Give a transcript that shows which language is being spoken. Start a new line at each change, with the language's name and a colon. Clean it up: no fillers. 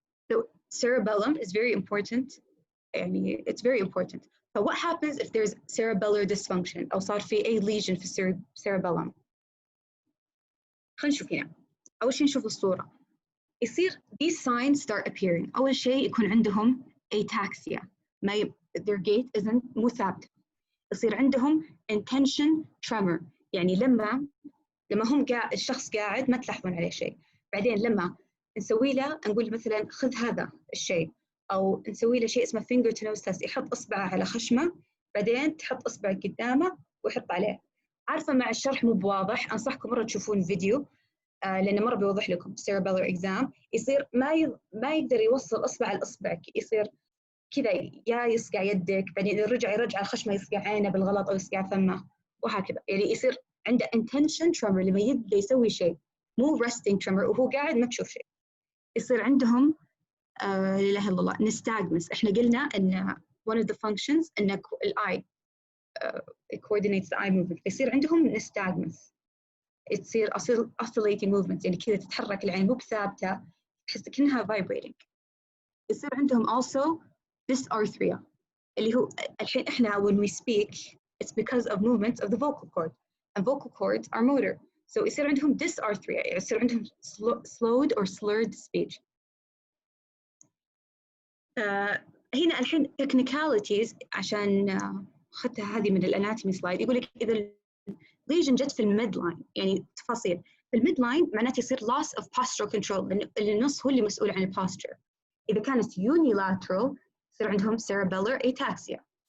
English: So cerebellum is very important. It's very important. But what happens if there's cerebellar dysfunction
Arabic: أو صار في أي
English: lesion في cerebellum؟
Arabic: خلينا نشوف هنا. أول شيء نشوف الصورة. يصير
English: these signs start appearing.
Arabic: أول شيء يكون عندهم ataxia.
English: Their gait isn't
Arabic: مو ثابت. يصير عندهم intention tremor. يعني لما هم الشخص قاعد ما تلاحظون عليه شيء. بعدين لما نسوي له نقول مثلا خذ هذا الشيء أو نسوي له شيء اسمه finger to nose test. يحط إصبعه على خشمه بعدين تحط إصبعك قدامه ويحط عليه. عارفة مع الشرح مو بواضح أنصحكم مرة تشوفون فيديو لأنه مرة بيوضح لكم cerebellar exam. يصير ما يقدر يوصل إصبع على إصبعك. يصير كذا يا يصقع يدك بعدين يرجع خشمه يصقع عينه بالغلط أو يصقع فمه وهكذا. يعني يصير عنده intention tremor لما يبدأ يسوي شيء مو resting tremor وهو قاعد ما تشوف شيء. يصير عندهم لا إله إلا الله nystagmus. إحنا قلنا إن
English: one of the functions إن الeye it coordinates the eye movement.
Arabic: يصير عندهم nystagmus. تصير oscillating movements يعني كذا تتحرك العين مو بثابتة تحس كأنها vibrating. يصير عندهم
English: also dysarthria
Arabic: اللي هو الحين إحنا
English: when we speak it's because of movements of the vocal cord and vocal cords are motor. So
Arabic: يصير عندهم dysarthria. يصير عندهم
English: slowed or slurred speech.
Arabic: هنا الحين technicalities عشان أخذتها هذه من الاناتومي سلايد. يقول لك إذا lesion جت في الميد لاين يعني تفاصيل في الميد لاين معناته يصير loss of postural control لأن النص هو اللي مسؤول عن البوستر. إذا كانت unilateral يصير عندهم cerebellar ataxia.